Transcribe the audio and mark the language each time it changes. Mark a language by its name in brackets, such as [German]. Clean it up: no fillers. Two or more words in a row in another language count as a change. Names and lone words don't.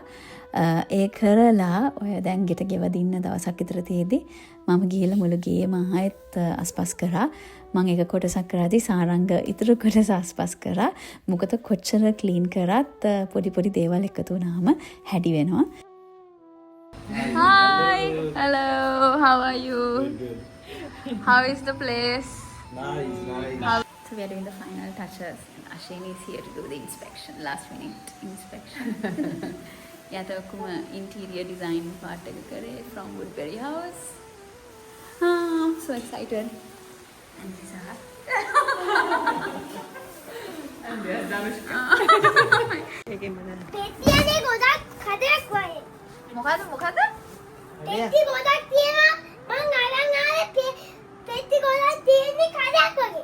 [Sinhala] ඒ කරලා ඔය දැන් ගෙට ගෙවදින්න දවසක් විතර තියේදී මම ගිහලා මුළු ගේම ආයෙත් අස්පස් කරා. මම එක කොටසක් කරාදී සාරංග ඉතුරු කොටස අස්පස් කරා. මොකද කොච්චර ක්ලීන් කරත් පොඩි පොඩි දේවල් එකතු වුණාම හැඩි වෙනවා. [English] Hi, hello, how are you? How is the place? Nice. So we are doing the final touches and Ashini is here to do the inspection, last minute inspection. [Sinhala] යට ඔක්කොම [English] interior design part [Sinhala] එක කරේ [English] from Woodbury House. So excited. And these are [Sinhala] පෙට්ටියනේ ගොඩක් කඩයක් වගේ. මොකද පෙට්ටි ගොඩක් තියෙනවා. මං අරන් ආවේ පෙට්ටි ගොඩක් තියෙන්නේ කඩයක් වගේ.